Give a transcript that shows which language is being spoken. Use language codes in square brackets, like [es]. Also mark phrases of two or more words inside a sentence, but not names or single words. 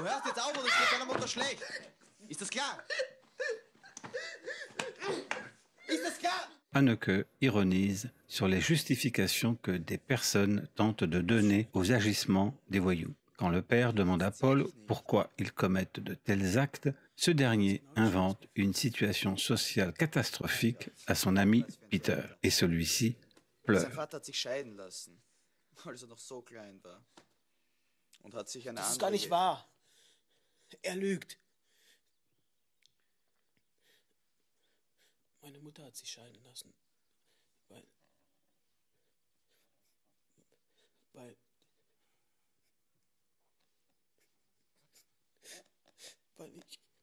[de] jetzt auf oder es geht deiner Mutter schlecht. Ist das klar? Ist das klar? [fr] Haneke ironise sur les justifications que des personnes tentent de donner aux agissements des voyous. Quand le père demande à Paul pourquoi ils commettent de tels actes, ce dernier invente une situation sociale catastrophique à son ami Peter. Et celui-ci pleure. [de] Sein Vater hat sich scheiden lassen, als er noch so klein war. Und hat sich eine Das ist andere... gar nicht wahr. Er lügt. Meine Mutter hat sich scheiden lassen, weil ich...